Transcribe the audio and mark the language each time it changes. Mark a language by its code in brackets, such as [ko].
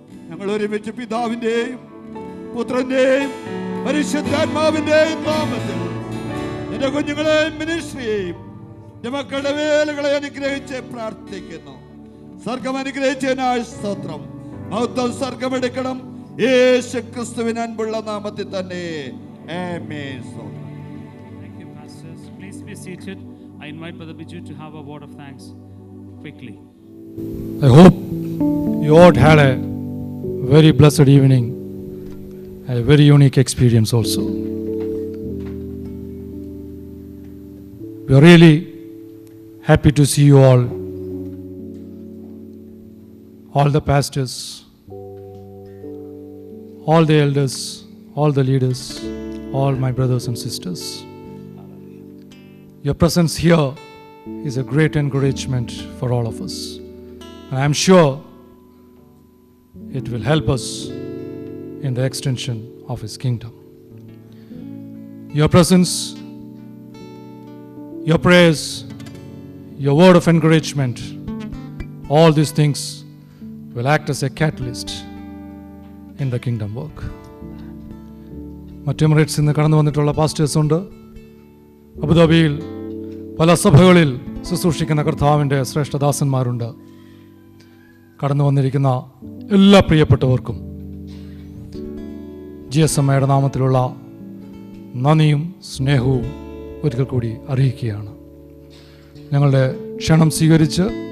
[ml] ഞങ്ങൾ ഒരുമിച്ച് പിതാവിന്റെയും പുത്രന്റെയും പരിശുദ്ധാത്മാവിന്റെയും നാമത്തിൽ എന്റെ കുഞ്ഞുങ്ങളെയും മിനിസ്ട്രിയെയും എന്റെ മക്കളുടെ വേലകളെ അനുഗ്രഹിച്ച് പ്രാർത്ഥിക്കുന്നു. സ്വർഗം അനുഗ്രഹിച്ചതിനായി സ്തോത്രം. മഹത്വം സ്വർഗം എടുക്കണം. യേശു ക്രിസ്തുവിൻ അൻപുള്ള നാമത്തിൽ തന്നെ. ആമേൻ. [en] Thank you, pastors. Please be seated. I invite Brother Biju to have a word of thanks quickly. I hope you all had a very blessed evening, a very unique experience also. We are really happy to see you all the pastors, all the elders, all the leaders, all my brothers and sisters. Your presence here is a great encouragement for all of us. And I am sure it will help us in the extension of His kingdom. Your presence, your prayers, your word of encouragement, all these things will act as a catalyst in the kingdom work. [ml] മറ്റ് എമിറേറ്റ്സിൽ നിന്ന് കടന്നു വന്നിട്ടുള്ള pastors ഉണ്ട്. അബുദാബിയിൽ പല സഭകളിൽ ശുശ്രൂഷിക്കുന്ന കർത്താവിൻ്റെ ശ്രേഷ്ഠദാസന്മാരുണ്ട്. കടന്നു വന്നിരിക്കുന്ന എല്ലാ പ്രിയപ്പെട്ടവർക്കും GSMയുടെ നാമത്തിലുള്ള നന്ദിയും സ്നേഹവും ഒരിക്കൽ കൂടി അറിയിക്കുകയാണ്. ഞങ്ങളുടെ ക്ഷണം സ്വീകരിച്ച്